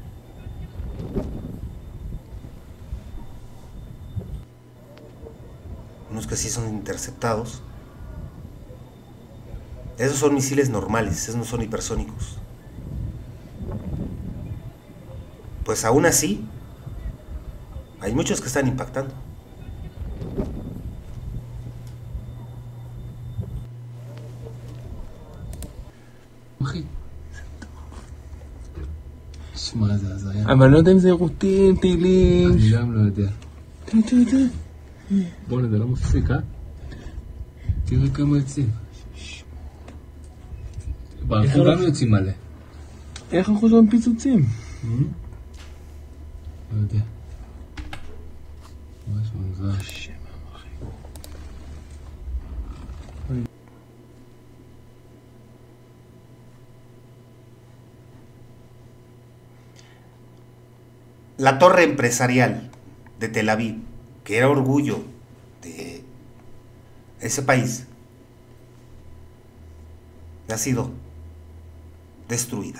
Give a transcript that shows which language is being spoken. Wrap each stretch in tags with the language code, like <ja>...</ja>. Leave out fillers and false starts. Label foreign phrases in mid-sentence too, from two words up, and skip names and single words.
<es>Unos que sí son interceptados. Esos son misiles normales, esos no son hipersónicos. Pues aún así, hay muchos que están impactando.</es> <he>אבל לא יודע אם זה רוטין, תהילים. אני גם לא יודע. תראה. בוא'נה, זה לא מפסיק, אה? תראה כמה יוצאים. ברחוב גם יוצאים מלא. איך אנחנו שומעים פיצוצים? לא יודע. ממש מוזר.</he> <es>La torre empresarial de Tel Aviv, que era orgullo de ese país, ha sido destruida.</es>